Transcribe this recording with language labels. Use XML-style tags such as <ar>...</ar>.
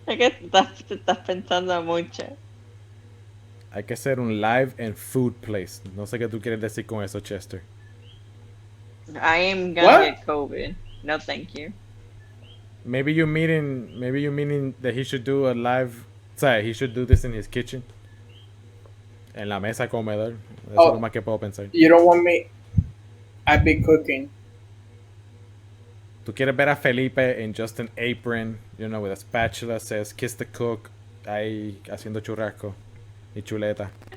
<es>Es que te estás pensando mucho. Hay que hacer un live en food place. No sé qué tú quieres decir con eso, Chester.</es> <en>I am gonna What? get COVID. No, thank you. Maybe you meaning that he should do a live.</en> <es>O sea,</es> <en>he should do this in his kitchen.</en> <es>En la mesa comedor. Eso es lo más que puedo pensar.</es> <en>You don't want me. I'd be cooking.</en> <es>Tú quieres ver a Felipe</es> <en>in just an apron, you know, with a spatula, says kiss the cook,</en> <es>ahí haciendo churrasco y chuleta.</es>